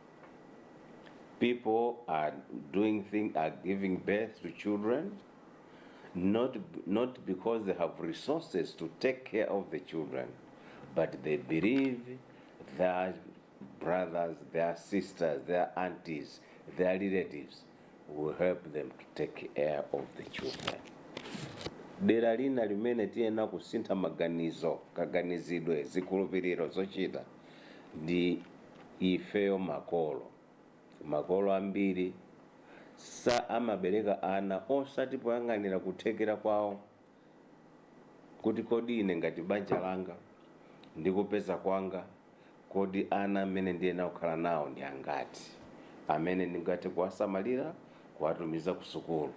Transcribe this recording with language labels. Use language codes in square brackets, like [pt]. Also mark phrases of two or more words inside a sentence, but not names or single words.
[en] People are giving birth to children not because they have resources to take care of the children, but they believe their brothers, their sisters, their aunties, their relatives will help them to take care of the children. [ny] Dera lina limene tiyenera kusintha kaganizidwe, zikhulupiriro, zochita ndi ifeyo makolo ambiri amabereka ana osati poyang'anira kuthekera kwawo, kuti kodi ine ngati banja langa ndikupeza kwanga, kodi ana amene ndiyenera kukhala nawo ndi angati, amene ndingathe kuwasamalira, kuwatumiza ku sukulu.